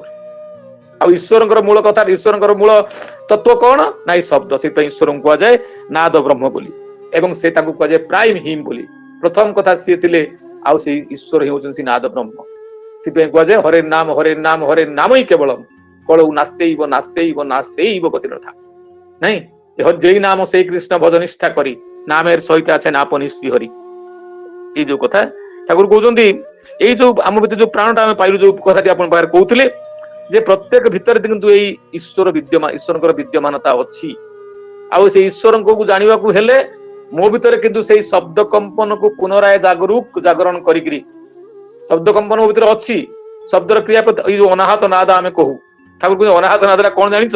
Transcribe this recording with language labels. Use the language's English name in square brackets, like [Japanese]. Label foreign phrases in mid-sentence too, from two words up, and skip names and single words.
[Odia] ଆଉ ଈଶ୍ୱରଙ୍କର ମୂଳ କଥା, ଈଶ୍ୱରଙ୍କର ମୂଳ ତତ୍ଵ କଣ ନା ଏଇ ଶବ୍ଦ। ସେଇଥିପାଇଁ ଈଶ୍ୱରଙ୍କୁ କୁହାଯାଏ ନାଦ ବ୍ରହ୍ମ ବୋଲି, ଏବଂ ସେ ତାଙ୍କୁ କୁହାଯାଏ [English] prime hymn [Odia] ବୋଲି। ପ୍ରଥମ କଥା ସିଏ ଥିଲେ, ଆଉ ସେଇ ଈଶ୍ୱର ହିଁ ହଉଛନ୍ତି ନାଦ ବ୍ରହ୍ମ। ସେଥିପାଇଁ କୁହାଯାଏ [Sanskrit] ହରେ ନାମ ହରେ ନାମ ହିଁ କେବଳମ୍, କଳଉ ନାସ୍ତେଇବ ନାସ୍ତେଇବ ନାସ୍ତେଇବ ଗତିରଥା। [Odia] ନାଇଁ, [Bangla] যেই নাম সেই কৃষ্ণ ভজ নিষ্ঠা করি, নামের সহিত আছে আপনি শ্রী হরি। [Odia] এই ଯୋଉ କଥା ଠାକୁର କହୁଛନ୍ତି, ଏଇ ଯୋଉ ଆମ ଭିତରେ ଯୋଉ ପ୍ରାଣଟା ଆମେ ପାଇଲୁ, ଯୋଉ କଥାଟି ଆପଣ ପାଖରେ କହୁଥିଲେ, ଯେ ପ୍ରତ୍ୟେକ ଭିତରେ କିନ୍ତୁ ଏଇ ଈଶ୍ୱର ବିଦ୍ୟମାନ, ଈଶ୍ୱରଙ୍କର ବିଦ୍ୟମାନତା ଅଛି। ଆଉ ସେଇ ଈଶ୍ୱରଙ୍କୁ ଜାଣିବାକୁ ହେଲେ ମୋ ଭିତରେ କିନ୍ତୁ ସେଇ ଶବ୍ଦ କମ୍ପନକୁ ପୁନରାୟ ଜାଗରଣ କରିକିରି, ଶବ୍ଦ କମ୍ପନ ମୋ ଭିତରେ ଅଛି, ଶବ୍ଦର କ୍ରିୟା ପ୍ରତି ଏଇ ଯୋଉ ଅନାହତ ନାଦ ଆମେ କହୁ, ଠାକୁର କହୁଛନ୍ତି ଅନାହତ ନାଦଟା କଣ ଜାଣିଛ?